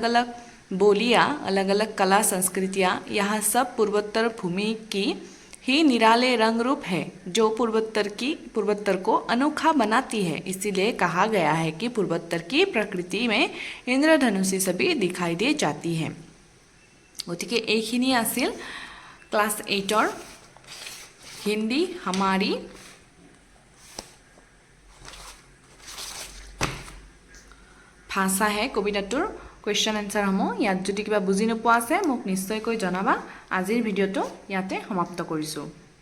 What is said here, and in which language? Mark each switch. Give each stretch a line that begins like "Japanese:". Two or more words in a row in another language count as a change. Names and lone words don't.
Hindi: अलग बोलियाँ अलग अलग कला संस्कृतियाँ यहाँ सब पूर्वोत्तर भूमि की ही निराले रंग रूप है जो पूर्वोत्तर को अनोखा बनाती है इसीलिए कहा गया है कि पूर्वोत्तर की प्रकृति में इंद्रधनुषी सभी दिखाई दे जाती है
Assamese: গতিকে এইখিনি আছিল
Hindi: क्लास 8 हिंदी हमारी
Assamese: भाषा है कविताटोर
English: question answer
Assamese: সমূহ ইয়াত যদি কিবা বুজি নোপোৱা আছে মোক নিশ্চয়কৈ জনাবা আজিৰ ভিডিঅ'টো ইয়াতে সমাপ্ত কৰিছোঁ।